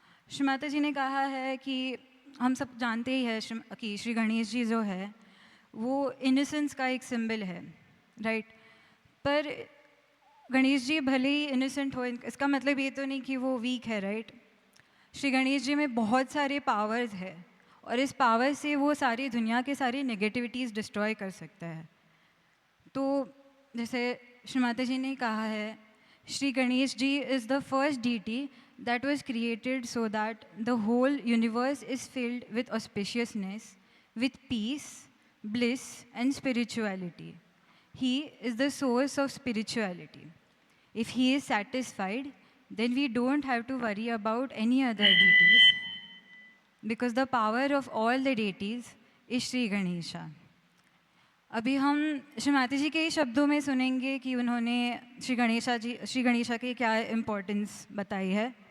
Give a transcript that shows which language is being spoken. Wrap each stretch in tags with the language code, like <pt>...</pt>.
<hi>श्री माता जी ने कहा है कि हम सब जानते ही हैं कि श्री गणेश जी जो है वो इनोसेंस का एक सिंबल है, राइट। पर गणेश जी भले ही इनोसेंट हो, इसका मतलब ये तो नहीं कि वो वीक है, राइट। श्री गणेश जी में बहुत सारे पावर्स है और इस पावर से वो सारी दुनिया के सारी नेगेटिविटीज़ डिस्ट्रॉय कर सकता है। तो जैसे श्री माता जी ने कहा है, Shri Ganesh ji</hi> <en>Is the first deity that was created so that the whole universe is filled with auspiciousness, with peace, bliss and spirituality. He is the source of spirituality. If he is satisfied, then we don't have to worry about any other deities, because the power of all the deities is Shri Ganesha.</en> <hi>अभी हम श्री माता जी के ही शब्दों में सुनेंगे कि उन्होंने श्री गणेशा की क्या इम्पोर्टेंस बताई है।</hi>